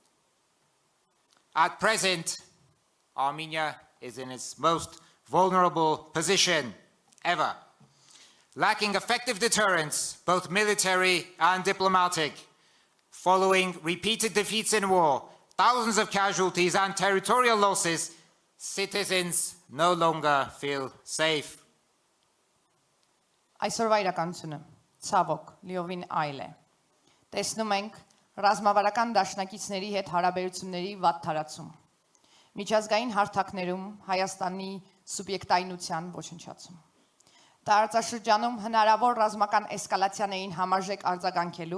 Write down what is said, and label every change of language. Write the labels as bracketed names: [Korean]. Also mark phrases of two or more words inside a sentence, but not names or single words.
[English] At present, Armenia is in its most vulnerable position ever, lacking effective deterrence, both military and diplomatic. Following repeated defeats in war, thousands of casualties and territorial losses, citizens no longer feel safe. [Armenian] Այսօրվա իրականությունը ցավոք լիովին այլ է։ Տեսնում ենք ռազմավարական դաշնակիցների հետ հարաբերությունների վատ թարացում։ Միջազգային հարթակներում Հայաստանի սուբյեկտայնության ոչնչացում։ Տարածաշրջանում հնարավոր ռազմական էսկալացիաներին համարժեք արձագանքելու,